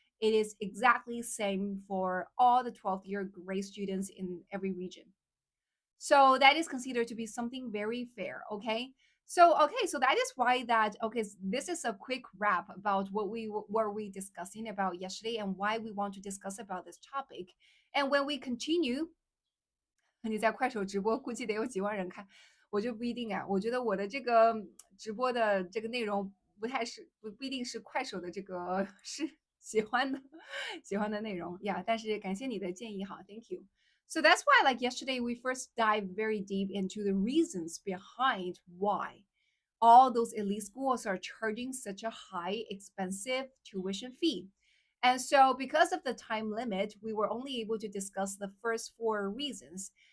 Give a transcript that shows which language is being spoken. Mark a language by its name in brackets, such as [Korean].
[English] It is exactly same for all the 12th year grade students in every region. So that is considered to be something very fair. Okay, so that is why that okay, this is a quick wrap about what we were we discussing about yesterday and why we want to discuss about this topic. And when we continue, [Chinese] 你在快手直播估计得有几万人看，我就不一定啊。我觉得我的这个直播的这个内容不一定是快手的这个是喜欢的喜欢的内容呀。但是感谢你的建议哈， [English] Thank you. So that's why, like yesterday, we first dive very deep into the reasons behind why all those elite schools are charging such a high, expensive tuition fee. And so, because of the time limit, we were only able to discuss the first four reasons.